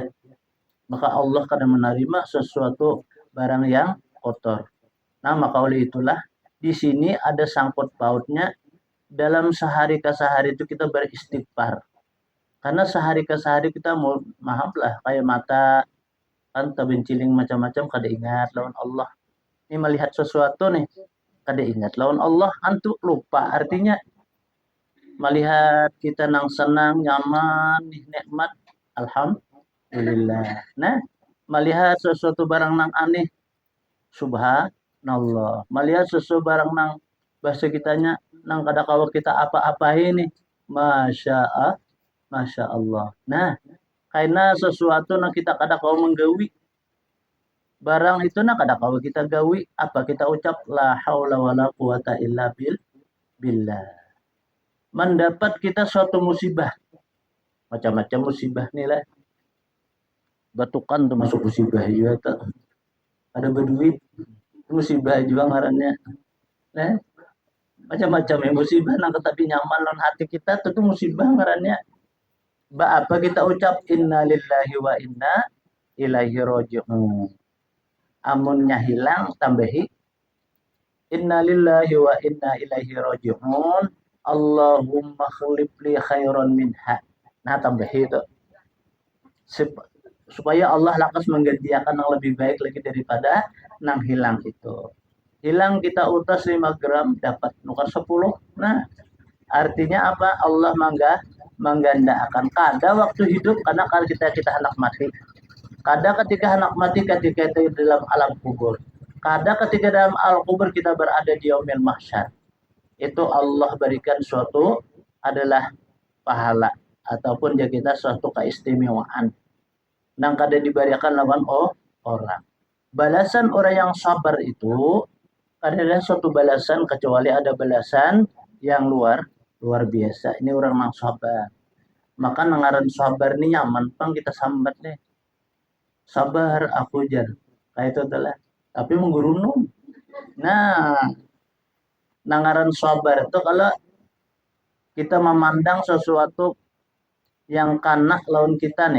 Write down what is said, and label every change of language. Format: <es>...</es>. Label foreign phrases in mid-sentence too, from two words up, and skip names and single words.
<bjn>Maka Allah kadang menerima sesuatu barang yang kotor. Nah, maka oleh itulah di sini ada sangkut pautnya dalam sehari ke sehari itu kita beristighfar. Karena sehari ke sehari kita mau maaf lah kayak mata kan terbenciling macam-macam kada ingat lawan Allah. Ini melihat sesuatu nih kada ingat lawan Allah, antuk lupa. Artinya melihat kita nang senang, nyaman, nikmat, alhamdulillah. Nah, melihat sesuatu barang nang aneh, subhanallah. Melihat sesuatu barang nang bahasa kitanya nang kada kawa kita apa-apa ini,</bjn> <ar>ما شاء الله.</ar> <bjn>Nah, karena sesuatu nang kita kada kawa menggawi, barang itu nang kada kawa kita gawi, apa kita ucap</bjn> <ar>لا حول ولا قوة إلا بالله.</ar> <bjn>Mendapat kita suatu musibah, macam-macam musibah nih lah, batukan tuh masuk musibah juga tuh, ada berduit musibah juga ngarannya, nah macam-macam ya musibah nang tetapi nyaman non hati kita tuh musibah ngarannya. Apa kita ucap</bjn> <ar>إنا لله وإنا إليه راجعون,</ar> <bjn>amunnya hilang tambahi</bjn> <ar>إنا لله وإنا إليه راجعون اللهم اخلف لي خيرا منها.</ar> <bjn>Nah tambah itu supaya Allah lakas menggantikan yang lebih baik lagi daripada nang hilang itu. Hilang kita utas 5 gram dapat nukar 10. Nah artinya apa? Allah menggandakan. Kada waktu hidup karena kalau kita hendak mati. Kada ketika hendak mati ketika itu dalam alam kubur. Kada ketika dalam alam kubur kita berada di</bjn> <ar>يوم المحشر.</ar> <bjn>Itu Allah berikan suatu adalah pahala ataupun ya kita suatu keistimewaan nang kada diberikan lawan orang. Balasan orang yang sabar itu adalah suatu balasan kecuali ada balasan yang luar biasa. Ini orang yang sabar. Maka nangaran sabar nih nyaman pang kita sambat deh. Sabar aku jar. Kayak itu adalah. Tapi menggurunum. Nah, nangaran sabar itu kalau kita memandang sesuatu yang kanak lawan kita nih.</bjn>